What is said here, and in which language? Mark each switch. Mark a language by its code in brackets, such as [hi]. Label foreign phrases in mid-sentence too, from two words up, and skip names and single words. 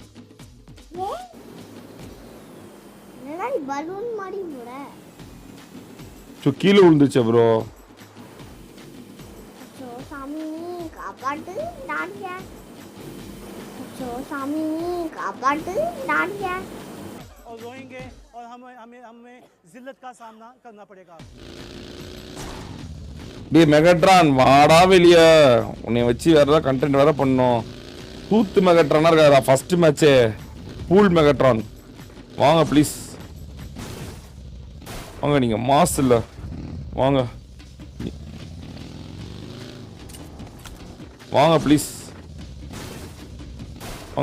[ta] என்னடி பலூன் மாதிரி போட. கீழே விழுந்துச்சு ப்ரோ. அச்சோ சாமி காப்பாட்டு டாடியா. அச்சோ சாமி காப்பாட்டு டாடியா. [hi] और रोएंगे और हमें जिल्लत का सामना करना पड़ेगा. [ta] டேய் மெகாட்ரான் வாடா வெளிய, உன்னை வச்சு வேற ஏதாவது கண்டென்ட் வேற பண்ணோம். டூத் மெகாட்ரானா இருக்காதா [en] first match? [ta] பூல் மெகாட்ரான் வாங்க ப்ளீஸ், வாங்க. நீங்க மாஸ் இல்ல, வாங்க வாங்க ப்ளீஸ், வாங்க.